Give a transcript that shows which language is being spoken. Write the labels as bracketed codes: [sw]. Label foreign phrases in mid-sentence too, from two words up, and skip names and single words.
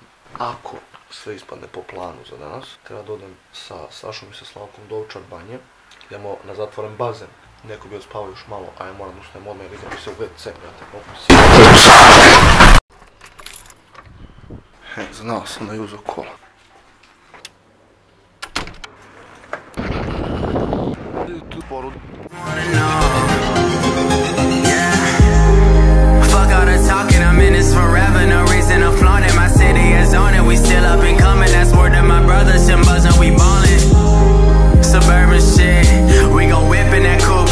[sr] Ako sve ispadne po planu za danas, treba da odem sa Sašom i sa Slavkom do Ovčar banje, idemo na zatvoren bazen, neko bi odspavao još malo, a ja moram da ustajem odmah jer idem se u WC, brate, znao sam da je uzeo kola. Tu poru. [en] Fuck all the talking, I'm in this forever. No reason to flaunt it, my city is on it. We still up and coming, that's word to my brothers and buzzing, we ballin'. Suburban shit, we gon' whip in that coupe.